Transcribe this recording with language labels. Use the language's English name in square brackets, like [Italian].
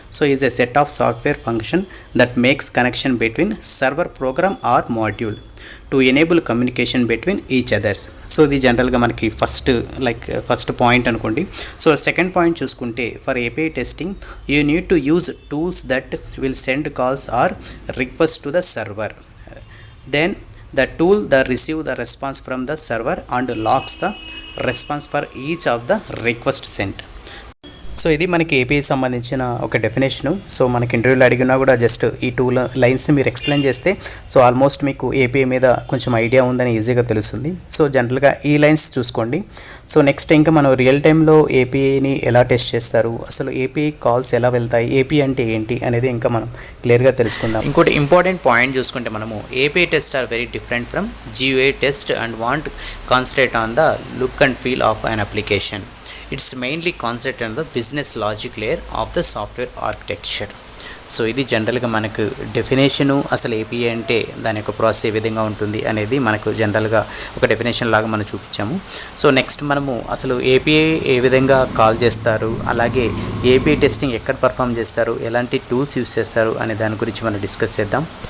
[English] So is a set of software function that makes connection between server program or module to enable communication between each others. [Telugu] So ఇది జనరల్గా మనకి first point అనుకోండి. [English] So second point చూసుకుంటే for API testing you need to use tools that will send calls or request to the server. Then the tool that receive the response from the server and logs the response for each of the request sent. [Telugu] So ఇది మనకి API సంబంధించిన ఒక definition. So మనకి ఇంటర్వ్యూలో అడిగినా కూడా just ఈ two లైన్స్ని మీరు ఎక్స్ప్లెయిన్ చేస్తే సో ఆల్మోస్ట్ మీకు ఏపీఐ మీద కొంచెం ఐడియా ఉందని ఈజీగా తెలుస్తుంది. సో జనరల్గా ఈ లైన్స్ చూసుకోండి. సో నెక్స్ట్ ఇంకా మనం రియల్ టైంలో ఏపీఐని ఎలా టెస్ట్ చేస్తారు, అసలు ఏపీఐ కాల్స్ ఎలా వెళ్తాయి, ఏపీఐ అంటే ఏంటి అనేది ఇంకా మనం క్లియర్గా తెలుసుకుందాం. ఇంకోటి ఇంపార్టెంట్ పాయింట్ చూసుకుంటే మనము [English] API test are very different from GUI test and want concentrate on the look and feel of an application. It's mainly concentrated on the business logic layer of the software architecture. [Telugu] So ఇది జనరల్గా మనకు definition. అసలు API అంటే దాని యొక్క process ఏ విధంగా ఉంటుంది అనేది మనకు జనరల్గా ఒక డెఫినేషన్ లాగా మనం చూపించాము. సో నెక్స్ట్ మనము అసలు ఏపీఐ ఏ విధంగా కాల్ చేస్తారు, అలాగే ఏపీఐ టెస్టింగ్ ఎక్కడ పర్ఫామ్ చేస్తారు, ఎలాంటి టూల్స్ యూస్ చేస్తారు అనే దాని గురించి మనం డిస్కస్ చేద్దాం.